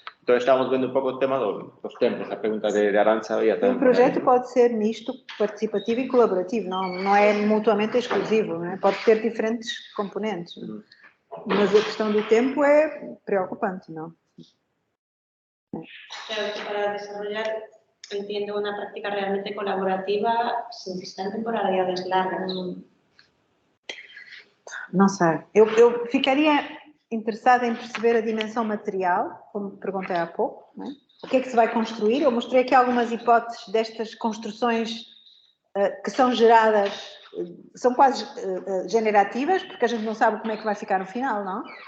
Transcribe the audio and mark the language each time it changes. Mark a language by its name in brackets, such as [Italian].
[Portuguese] Então, estamos vendo um pouco o tema dos tempos, a pergunta de Arantxa. O projeto pode ser misto, participativo e colaborativo, não é mutuamente exclusivo, não é? Pode ter diferentes componentes. Mas a questão do tempo é preocupante, não? [Spanish] Claro que para desarrollar, entiendo, una práctica realmente colaborativa se necesitan temporalidades largas. [Portuguese] Não sei. Eu ficaria interessada em perceber a dimensão material, como perguntei há pouco, não é? O que é que se vai construir? Eu mostrei aqui algumas hipóteses destas construções que são geradas, são quase generativas, porque a gente não sabe como é que vai ficar no final, não?